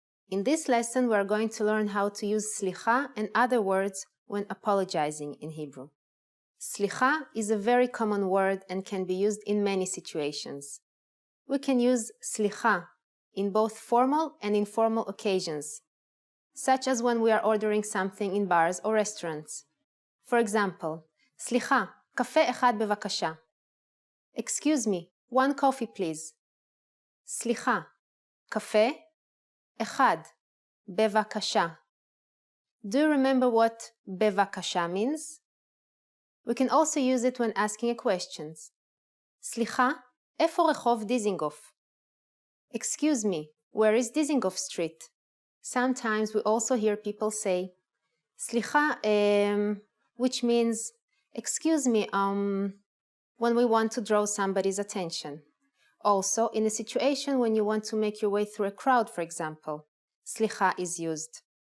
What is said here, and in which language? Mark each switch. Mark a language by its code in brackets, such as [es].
[en] In this lesson, we are going to learn how to use סליחה and other words when apologizing in Hebrew. סליחה is a very common word and can be used in many situations. We can use slicha in both formal and informal occasions, such as when we are ordering something in bars or restaurants. [he] For example, סליחה, קפה אחד בבקשה. [en] Excuse me, 1 coffee please. [he] סליחה, קפה אחד בבקשה. [en] Do you remember what בבקשה means? We can also use it when asking a question. [he] סליחה, איפה רחוב דיזינגוף? [en] Excuse me, where is Dizengoff Street? Sometimes we also hear people say סליחה, which means excuse me, when we want to draw somebody's attention. Also, in a situation when you want to make your way through a crowd, for example, סליחה is used.